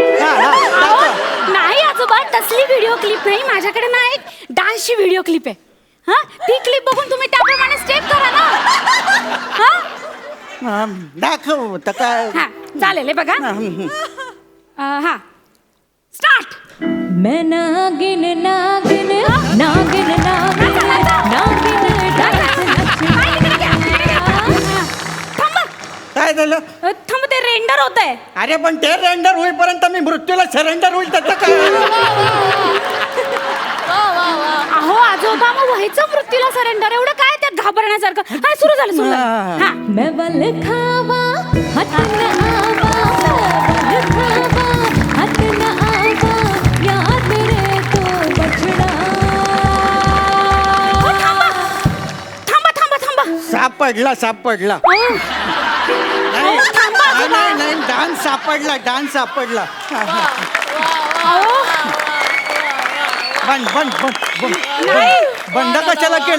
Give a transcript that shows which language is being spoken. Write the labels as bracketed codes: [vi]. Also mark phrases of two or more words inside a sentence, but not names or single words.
[mr] अहो, नाही आजोबा, तसली व्हिडिओ क्लिप नाही. माझ्याकडे ना एक डान्सची व्हिडिओ क्लिप आहे. हा, ती क्लिप बघून तुम्ही त्याप्रमाणे स्टेप करा ना. हा? दाखव तर काय. हा, चालेल. हे बघा. हा, स्टार्ट. [hi] मैं नागिन नागिन नागिन नागिन नागिन [mr] काय झालं? थांब, ते रेंडर होत आहे. अरे पण ते रेंडर होईपर्यंत मी मृत्यूला सरेंडर होईल त्याचं काय? अहो आजोबा, मग व्हायचं मृत्यूला सरेंडर. एवढं काय त्यात घाबरण्यासारखं? हा, सुरू झालं. हा. [pa] ਮੈਂ ਬਲ ਖਾਵਾਂ ਹੱਥ ਨਾ ਆਵਾਂ ਬਲ ਖਾਵਾਂ ਹੱਥ ਨਾ ਆਵਾਂ ਯਾਦ ਰੇ ਤੋ ਬਛੜਾ. [mr] थांबा. सापडला. नाही, डान्स सापडला. बंद कशाला केलं?